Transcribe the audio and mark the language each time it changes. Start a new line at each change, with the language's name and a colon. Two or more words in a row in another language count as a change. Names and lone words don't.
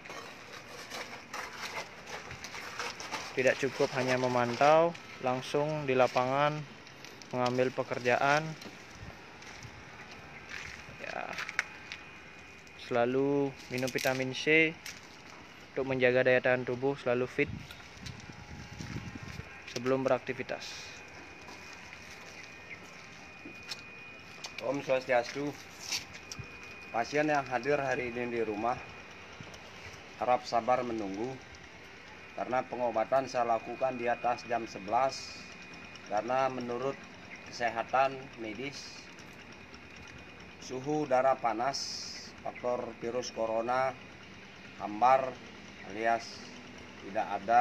Indonesian: Tidak cukup hanya memantau, langsung di lapangan mengambil pekerjaan. Ya, selalu minum vitamin C untuk menjaga daya tahan tubuh selalu fit sebelum beraktivitas.
Balinese: Om Swastiastu.
Indonesian: Pasien yang hadir hari ini di rumah harap sabar menunggu karena pengobatan saya lakukan di atas jam 11 karena menurut kesehatan medis suhu udara panas, faktor virus corona, hambar alias tidak ada.